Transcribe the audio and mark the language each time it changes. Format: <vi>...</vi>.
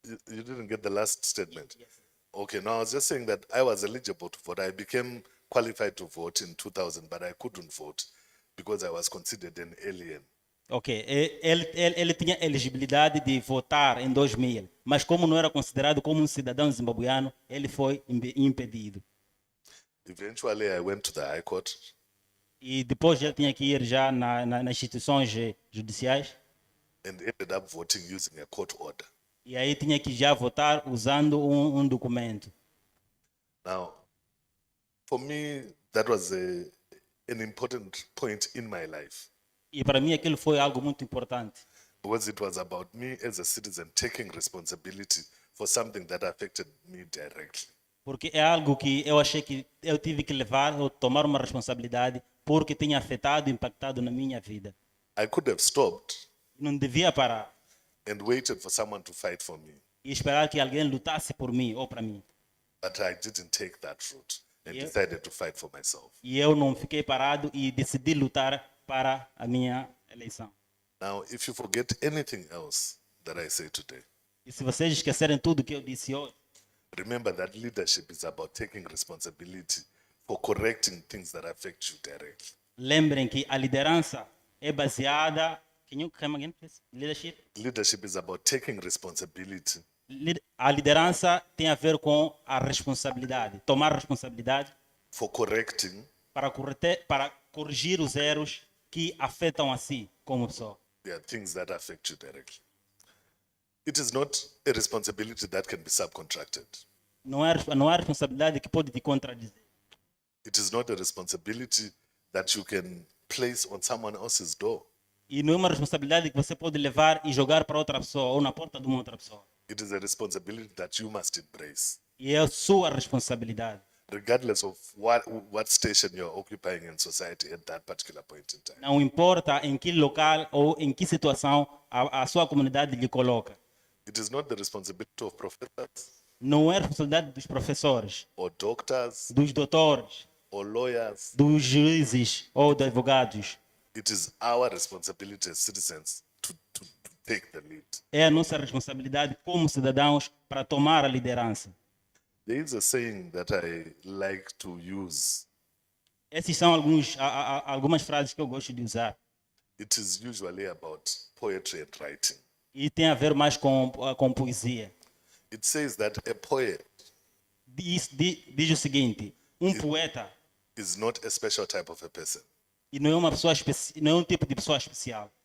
<en>You didn't get the last statement? Yes. Okay, no, I was just saying that I was eligible to vote. I became qualified to vote in 2000, but I couldn't vote because I was considered an alien.</en> <pt>Ok, ele tinha elegibilidade de votar em 2000, mas como não era considerado como um cidadão zimbabuiano, ele foi impedido.</pt> <en>Eventually, I went to the High Court</en> <pt>E depois ele tinha que ir já nas instituições judiciais,</pt> <en>and ended up voting using a court order.</en> <pt>e aí tinha que já votar usando um documento.</pt> <en>Now, for me, that was an important point in my life</en> <pt>E para mim aquilo foi algo muito importante,</pt> <en>because it was about me as a citizen taking responsibility for something that affected me directly.</en> <pt>porque é algo que eu achei que eu tive que levar ou tomar uma responsabilidade porque tinha afetado, impactado na minha vida.</pt> <en>I could have stopped</en> <pt>Não devia parar</pt> <en>and waited for someone to fight for me,</en> <pt>e esperar que alguém lutasse por mim ou para mim.</pt> <en>but I didn't take that route and Yeah. decided to fight for myself.</en> <pt>E eu não fiquei parado e decidi lutar para a minha eleição.</pt> <en>Now, if you forget anything else that I say today,</en> <pt>E se vocês esquecerem tudo que eu disse hoje,</pt> <en>remember that leadership is about taking responsibility for correcting things that affect you directly.</en> <pt>lembrem que a liderança é baseada.</pt> <en>Can you come again, please? Leadership. Leadership is about taking responsibility</en> <pt>A liderança tem a ver com a responsabilidade, tomar responsabilidade</pt> <en>for correcting</en> <pt>para corrigir os erros que afetam a si como pessoa.</pt> <en>things that affect you directly. It is not a responsibility that can be subcontracted.</en> <pt>Não é responsabilidade que pode te contradizer.</pt> <en>It is not a responsibility that you can place on someone else's door.</en> <pt>E não é uma responsabilidade que você pode levar e jogar para outra pessoa ou na porta de uma outra pessoa.</pt> <en>It is a responsibility that you must embrace,</en> <pt>E é a sua responsabilidade.</pt> <en>regardless of what station you're occupying in society at that particular point in time.</en> <pt>Não importa em que local ou em que situação a sua comunidade lhe coloca.</pt> <en>It is not the responsibility of professors</en> <pt>Não é responsabilidade dos professores,</pt> <en>or doctors</en> <pt>dos doutores,</pt> <en>or lawyers.</en> <pt>dos juízes ou dos advogados.</pt> <en>It is our responsibility as citizens to take the lead.</en> <pt>É a nossa responsabilidade como cidadãos para tomar a liderança.</pt> <en>There is a saying that I like to use.</en> <pt>Essas são algumas frases que eu gosto de usar.</pt> <en>It is usually about poetry and writing.</en> <pt>E tem a ver mais com poesia.</pt> <en>It says that a poet</en> <pt>Diz o seguinte: poeta</pt> <en>is not a special type of a person,</en> <pt>e não é uma pessoa não é um tipo de pessoa especial,</pt>